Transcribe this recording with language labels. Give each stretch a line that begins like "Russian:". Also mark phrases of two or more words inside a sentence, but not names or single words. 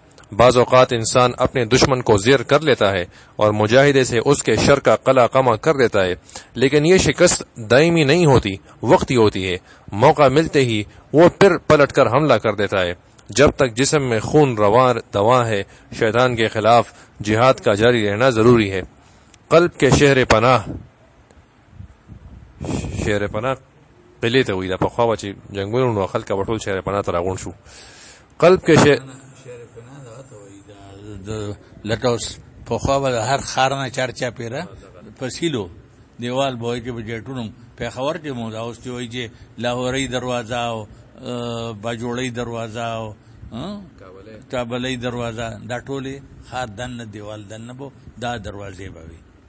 Urdu: بعض اوقات انسان اپنے دشمن کو زیر کر لیتا ہے اور مجاہدے سے اس کے شر کا قلع کما کر دیتا ہے، لیکن یہ شکست دائمی نہیں ہوتی، وقتی ہوتی ہے. موقع ملتے ہی وہ پھر پلٹ کر حملہ کر دیتا ہے. جب تک جسم میں خون رواں ہے، شیطان کے خلاف جہاد کا جاری رہنا ضروری ہے. قلب کے شہر پناہ
Pashto: قلعه ته وایي. دا پخوا به چې جنګونه نو خلک به ټول شهر پناه ته راغونډ شو. قلب کې شهر پناه دغه ته وایي. لکه اوس پخوا به هر ښار نه چار پیره پسیلو دیوال به وایي چې په جیټونو پېښور کې مو دا اوس چې وایي چې لاهوري دروازه او باجوړی دروازه او کابلۍ دروازه، دا ټولې ښار دننه دیوال دننه به دا دروازې به وي.